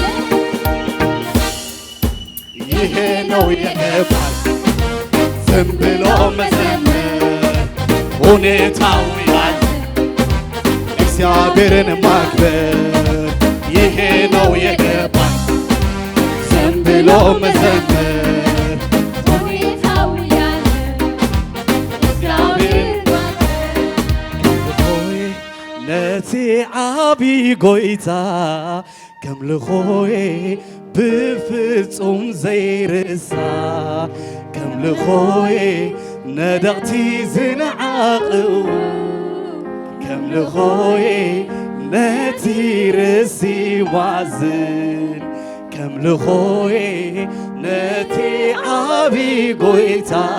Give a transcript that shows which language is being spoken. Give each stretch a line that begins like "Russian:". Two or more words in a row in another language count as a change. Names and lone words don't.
Amharic: ይሄ ነው የገባኝ ዝም ብሎ መዘመር ሁኔታው ያለ እግዚአብሔርን ማክበር ይሄ ነው የገባኝ ዝም ብሎ መዘመር ሁኔታው ያለ እግዚአብሔርን
Tigrinya: ማክበር ነቲ ዓብይ ጎይታ ከምልኾይ ብፍጹም ዘይርሳ ከምልኾይ ነደቕቲ ዝነዓቕው ከምልኾይ ነቲ ርእሲ ማዝን ከምልኾይ ነቲ ዓብይ ጎይታ